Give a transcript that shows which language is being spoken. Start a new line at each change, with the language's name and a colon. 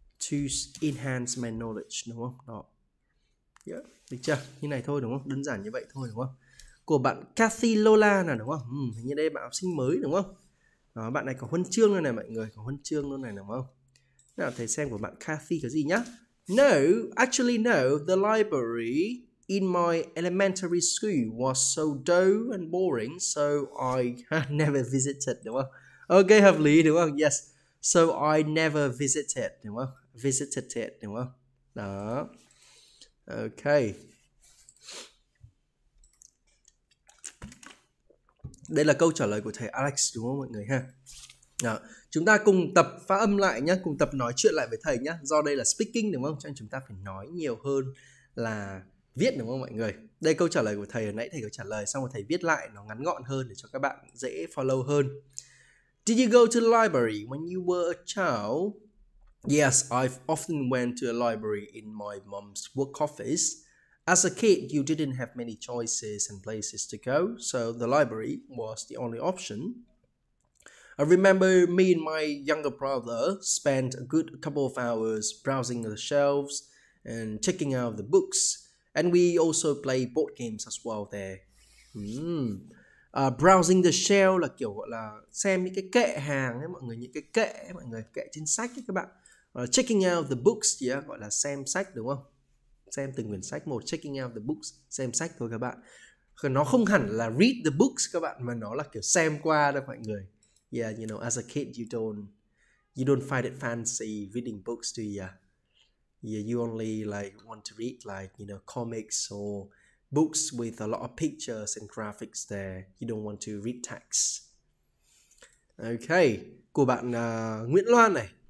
English: To enhance my knowledge
Vietnamese: đúng không? Đó. Yeah, được chưa? Như này thôi đúng không? Đơn giản như vậy thôi đúng không? Của bạn Kathy Lola là đúng không? Hình như đây bạn học sinh mới đúng không? Đó, bạn này có huân chương luôn này mọi người, có huân chương luôn này đúng không? Nào thầy xem của bạn Kathy có gì nhá.
English: No, actually no, the library in my elementary school was so dull and boring, so I never visited
Vietnamese: đúng không? Ok, hợp lý đúng không? Yes.
English: So I never visited
Vietnamese: đúng không?
English: Visited it
Vietnamese: đúng không? Đó. Ok. Đây là câu trả lời của thầy Alex đúng không mọi người ha? Đó. Chúng ta cùng tập phát âm lại nhé, cùng tập nói chuyện lại với thầy nhé. Do đây là speaking đúng không? Cho nên chúng ta phải nói nhiều hơn là viết đúng không mọi người? Đây câu trả lời của thầy, hồi nãy thầy có trả lời xong rồi thầy viết lại nó ngắn gọn hơn để cho các bạn dễ follow hơn.
English: Did you go to the library when you were a child? Yes, I've often went to a library in my mom's work office. As a kid, you didn't have many choices and places to go, so the library was the only option. I remember me and my younger brother spent a good couple of hours browsing the shelves and checking out the books, and we also play board games as well there. Browsing the shelf
Vietnamese: là kiểu gọi là xem những cái kệ hàng ấy mọi người, những cái kệ ấy, mọi người, kệ trên sách ấy các bạn.
English: Checking out the books,
Vietnamese: yeah, gọi là xem sách đúng không? Xem từng quyển sách một,
English: checking out the books,
Vietnamese: xem sách thôi các bạn. Nó không hẳn là
English: read the books
Vietnamese: các bạn, mà nó là kiểu xem qua đâu mọi người.
English: Yeah, as a kid you don't find it fancy reading books, do you? Yeah, you only like want to read like, comics or books with a lot of pictures and graphics there. You don't want to read text.
Vietnamese: Okay, của bạn Nguyễn Loan này.